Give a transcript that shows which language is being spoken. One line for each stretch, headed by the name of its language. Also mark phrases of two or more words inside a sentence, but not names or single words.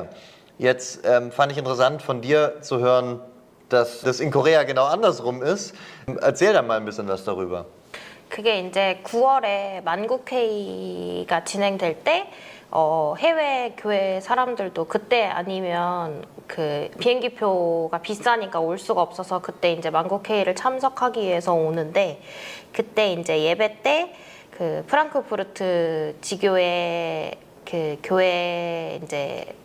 German: Jetzt fand ich interessant von dir zu hören, dass das in Korea genau andersrum ist. Erzähl da mal ein bisschen was darüber.
Korean: 그게 이제 9월에 만국회의가 진행될 때 해외 교회 사람들도 그때 아니면 그 비행기표가 비싸니까 올 수가 없어서 그때 이제 만국회의를 참석하기 위해서 오는데 그때 이제 예배 때 그 프랑크푸르트 지교회 그 교회 이제